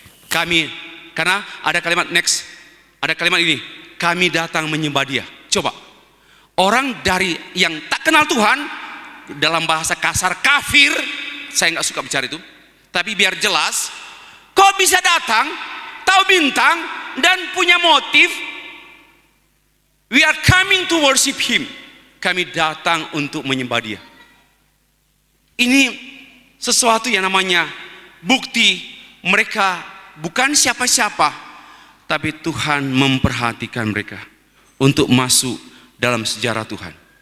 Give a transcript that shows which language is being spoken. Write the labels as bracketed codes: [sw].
[id] Karena ada kalimat next, ada kalimat ini, kami datang menyembah Dia. Coba, orang dari yang tak kenal Tuhan, dalam bahasa kasar kafir, saya nggak suka bicara itu, tapi biar jelas, kok bisa datang, tahu bintang dan punya motif. [en] We are coming to worship Him. [id] Kami datang untuk menyembah Dia. Ini sesuatu yang namanya bukti mereka bukan siapa-siapa, tapi Tuhan memperhatikan mereka untuk masuk dalam sejarah Tuhan.